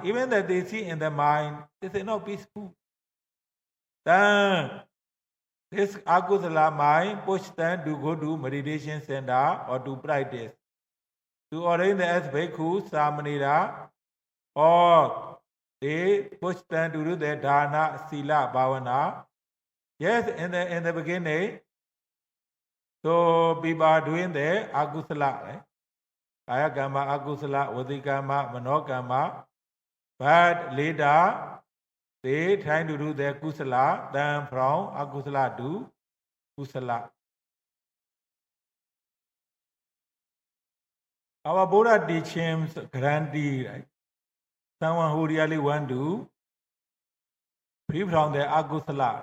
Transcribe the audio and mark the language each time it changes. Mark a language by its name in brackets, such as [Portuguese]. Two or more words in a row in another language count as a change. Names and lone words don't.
[English] Even that they see in their mind, they say no peaceful. Then this akusala mind push them to go to meditation center or to practice. To ordain the as [Pali] bhikkhu, samanera, [English] or they push them to do the [Pali] dana, sila, bhavana. [English] Yes, in the beginning, so people are doing the akusala, right? [Pali] Kaya karma, akusala, vati karma, mano karma. [English] But later, they trying to do the kusala, then from akusala to kusala. Our Buddha teachings guarantee, right? Someone who really want to free from the akusala.